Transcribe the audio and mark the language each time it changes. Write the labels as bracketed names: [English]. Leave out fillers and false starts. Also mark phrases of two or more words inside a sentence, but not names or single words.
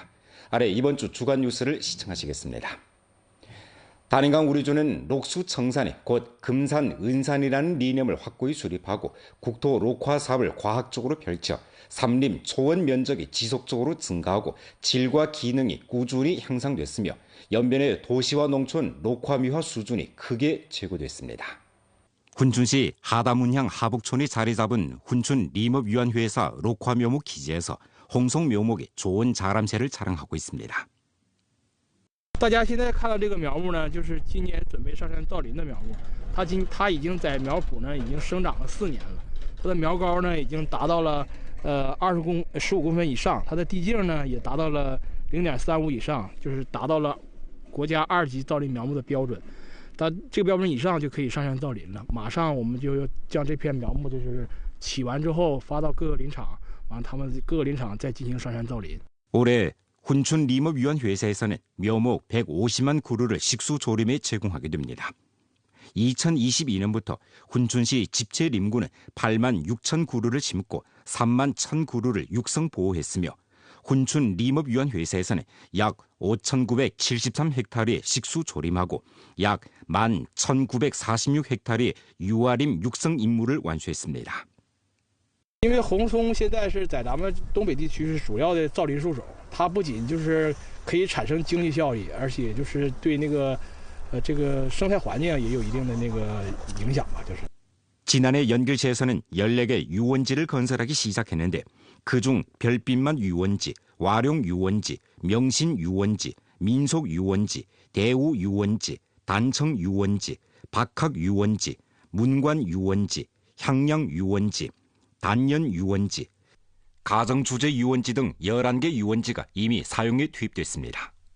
[Korean] 아래 이번 주 주간 뉴스를 시청하시겠습니다. 단인강 우리주는 녹수 청산이 곧 금산 은산이라는 리념을 확고히 수립하고 국토 녹화 사업을 과학적으로 펼쳐 산림 초원 면적이 지속적으로 증가하고 질과 기능이 꾸준히 향상됐으며 연변의 도시와 농촌 녹화 미화 수준이 크게 제고됐습니다. 훈춘시 하다문향 하북촌이 자리 잡은 훈춘 림업위원회에서 녹화 묘목 기지에서 홍송 묘목이 좋은 자람새를 자랑하고 있습니다. [Chinese] 大家现在看到这个苗木呢，就是今年准备上山造林的苗木。它已经在苗圃呢已经生长了4年了，它的苗高呢已经达到了15公分以上，它的地径呢也达到了0.35以上，就是达到了国家2级造林苗木的标准。它这个标准以上就可以上山造林了。马上我们就要将这片苗木就是起完之后发到各个林场，完他们各个林场再进行上山造林。 [Korean] 올해 훈춘 림업위원회에서는 묘목 150만 그루를 식수조림에 제공하게 됩니다. 2022년부터 훈춘시 집채림구는 8만 6천 그루를 심고 3만 1천 그루를 육성보호했으며 훈춘 림업위원회에서는 약 5,973헥타르의 식수조림하고 약 11,946헥타르의 유아림 육성 임무를 완수했습니다. [Chinese] 因为红松现在是在咱们东北地区是主要的造林树手，它不仅就是可以产生经济效益，而且就是对那个这个生态环境也有一定的那个影响吧，就是。 [Korean] 지난해 연길시에서는 14개 유원지를 건설하기 시작했는데 그중 별빛만 유원지, 와룡 유원지, 명신 유원지, 민속 유원지, 대우 유원지, 단청 유원지, 박학 유원지, 문관 유원지, 향양 유원지, 단연 유원지, 가정주제 유원지 등 11개 유원지가 이미 사용에 투입됐습니다.